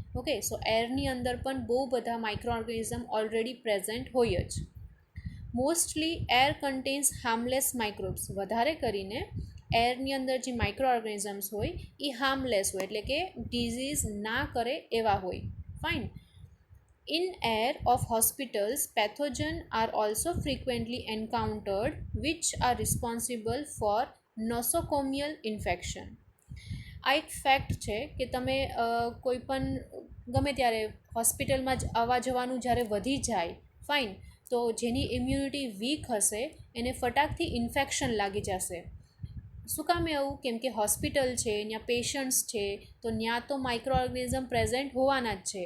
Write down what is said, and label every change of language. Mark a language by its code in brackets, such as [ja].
[gu] Okay, સો એરની અંદર પણ બહુ બધા માઇક્રો ઓર્ગેનિઝમ ઓલરેડી પ્રેઝન્ટ હોય જ. Mostly air contains harmless microbes. વધારે કરીને એરની અંદર જે માઇક્રો ઓર્ગેનિઝમ્સ હોય એ હાર્મલેસ હોય, એટલે કે ડિઝીઝ ના કરે એવા હોય. Fine. [en] In air of hospitals, pathogens are also frequently encountered which are responsible for nosocomial infection. [gu] આ એક ફેક્ટ છે કે તમે કોઈ પણ ગમે ત્યારે હોસ્પિટલમાં જ આવવા જવાનું જ્યારે વધી જાય, ફાઇન, તો જેની ઇમ્યુનિટી વીક હશે એને ફટાકથી ઇન્ફેક્શન લાગી જશે. શું કામ એવું? કેમ કે હોસ્પિટલ છે, ત્યાં પેશન્ટ્સ છે, તો ત્યાં તો માઇક્રો ઓર્ગેનિઝમ પ્રેઝન્ટ હોવાના જ છે.